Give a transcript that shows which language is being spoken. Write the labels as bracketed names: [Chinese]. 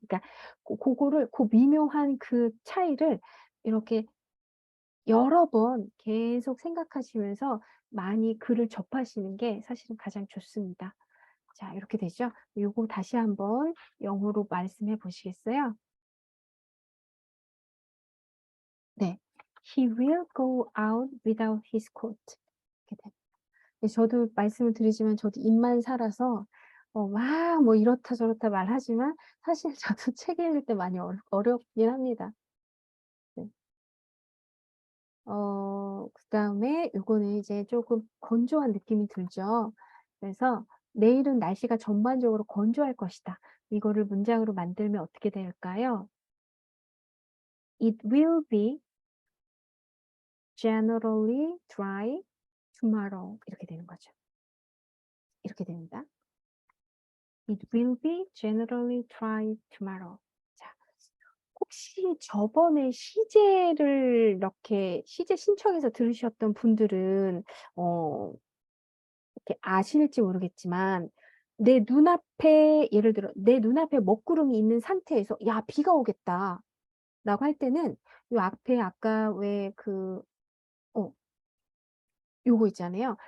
[Korean] 그러니까 고거를 미묘한 그 차이를 이렇게 여러 번 계속 생각하시면서 많이 글을 접하시는 게 사실은 가장 좋습니다. 자, 이렇게 되죠. 요거 다시 한번 영어로 말씀해 보시겠어요? 네. [English] He will go out without his coat. [Korean] 이렇게 됩니다. 네, 저도 말씀을 드리지만 저도 입만 살아서 막 뭐 이렇다 저렇다 말하지만 사실 저도 책 읽을 때 많이 어렵긴 합니다. 네. 그다음에 요거는 이제 쪼금 건조한 느낌이 들죠. 그래서 "내일은 날씨가 전반적으로 건조할 것이다." 이거를 문장으로 만들면 어떻게 될까요? [English] "It will be generally dry tomorrow." [Korean] 이렇게 되는 거죠. 이렇게 됩니다. [English] "It will be generally dry tomorrow." [Korean] 자, 혹시 저번에 시제를 이렇게 시제 신청해서 들으셨던 분들은 어 이렇게 아실지 모르겠지만 내 눈앞에 예를 들어 내 눈앞에 먹구름이 있는 상태에서 '야 비가 오겠다.'라고 할 때는 요 앞에 아까 왜 어 요거 있잖아요.